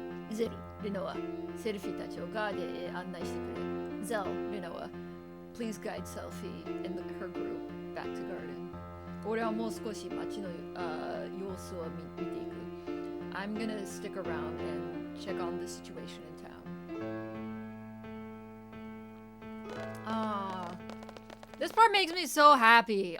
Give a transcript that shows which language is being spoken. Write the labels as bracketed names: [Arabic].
[Japanese] ゼル、ルノア、セルフィーたちをガーデンへ案内してくれ。 [English] ゼル、ルノア、please guide Selfie and her group back to Garden. [Japanese] 俺はもう少し街の様子を見ていく. [English] I'm gonna stick around and check on the situation in town. Ah, this part makes me so happy.